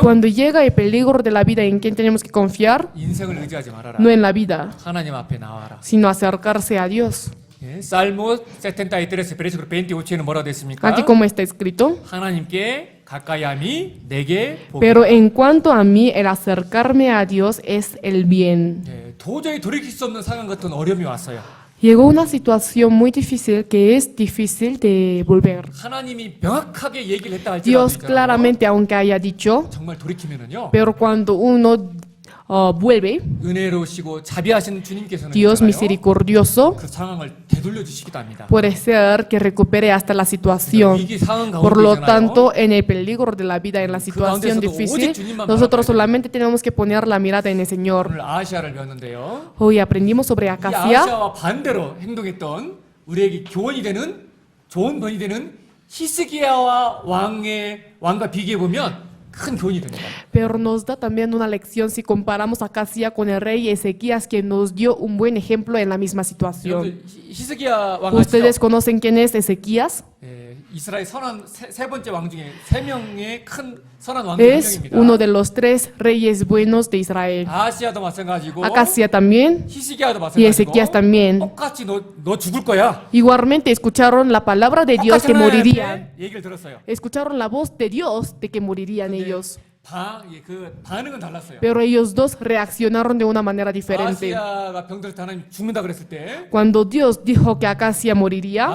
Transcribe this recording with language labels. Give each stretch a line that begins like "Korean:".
Spanish: Cuando llega el peligro de la vida, ¿en quién tenemos que confiar?
Korean: 인생을 의지하지 말아라.
Spanish: No en la vida,
Korean: 하나님 앞에 나와라.
Spanish: sino acercarse a Dios.
Korean: 예,
Spanish: Salmo 73, versículo 28
Korean: 에는 뭐라고 됐습니까?
Spanish: Aquí como está escrito.
Korean: 하나님께 가까이함이 내게 복이다.
Spanish: Pero en cuanto a mí, el acercarme a Dios es el bien.
Korean: 예, 도저히 돌이킬 수 없는 상황 같은 어려움이 왔어요.
Spanish: Llegó una situación muy difícil que es difícil de volver.
Korean: 하나님이 명확하게 얘기를 했다 할지라도
Spanish: Dios
Korean: 있잖아요.
Spanish: claramente, aunque haya dicho,
Korean: 정말 돌이키면은요.
Spanish: pero cuando uno vuelve,
Korean: 은혜로우시고 자비하신 주님께서는
Spanish: Dios
Korean: 있잖아요.
Spanish: misericordioso,
Korean: 그 상황을 되돌려 주시기도 합니다.
Spanish: puede ser que recupere hasta la situación.
Korean: 위기 상황
Spanish: Por lo
Korean: 가운데잖아요.
Spanish: tanto, en el peligro de la vida, en la situación
Korean: 가운데서도
Spanish: difícil,
Korean: 오직 주님만
Spanish: nosotros solamente tenemos que poner la mirada en el Señor.
Korean: 오늘 아시아를 배웠는데요.
Spanish: Hoy aprendimos sobre
Korean: 이
Spanish: Acacia.
Korean: 아시아와 반대로 행동했던 우리에게 교훈이 되는 좋은 본이 되는 히스기야와 왕과 비교해 보면 큰 교훈이 됩니다.
Spanish: Pero nos da también una lección si comparamos a Acacia con el rey Ezequías, que nos dio un buen ejemplo en la misma situación.
Korean: 여러분들 히스기야 왕
Spanish: ¿Ustedes
Korean: 아시죠?
Spanish: conocen quién es Ezequías?
Korean: 예, 이스라엘 선한 세 번째 왕 중에 세 명의 큰 선한 왕 중 한
Spanish: Es
Korean: 명입니다.
Spanish: uno de los 3 reyes buenos de Israel.
Korean: 아시아도 마찬가지고
Spanish: Acacia también
Korean: 히스기야도
Spanish: y
Korean: 마찬가지고
Spanish: Ezequías también.
Korean: 똑같이 너 죽을 거야.
Spanish: Igualmente escucharon la palabra de Dios que
Korean: 똑같이
Spanish: morirían.
Korean: 하나님한테 얘기를 들었어요.
Spanish: Escucharon la voz de Dios de que morirían ellos.
Korean: 그 반응은 달랐어요.
Spanish: Pero ellos dos reaccionaron de una manera diferente.
Korean: 아시아가 병들을 때 하나님 죽는다 그랬을 때
Spanish: Cuando Dios dijo que Acacia moriría,